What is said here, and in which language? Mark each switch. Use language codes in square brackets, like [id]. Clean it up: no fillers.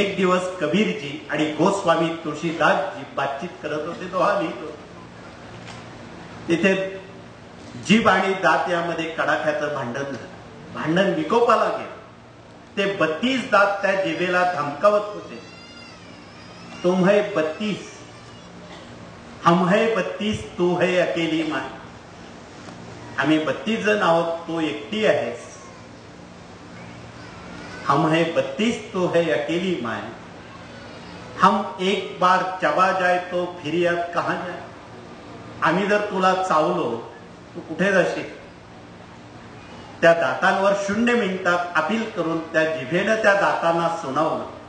[mr] एक दिवस कबीरजी आणि गोस्वामी तुळशीदासजी बातचीत करत होते. तो हा लिहितो. तिथे जीभ आणि दात यामध्ये कडाक्याचं भांडण झालं. भांडण विकोपाला गेलं. ते 32 दात त्या जिभेला धमकावत होते. [hi] तुम है 32, हम है 32, तू है अकेली माय. [mr] आम्ही 32 जण आहोत, तू एकटी आहेस. [hi] हम है 32, तो है अकेली माय. हम एक बार चबा जाए तो फिर याद कहां जाए. [mr] आम्ही जर तुला चावलो तू कुठे जाशील. त्या दातांवर 0 मिनिटात अपील करून त्या जिभेनं त्या दातांना सुनावलं.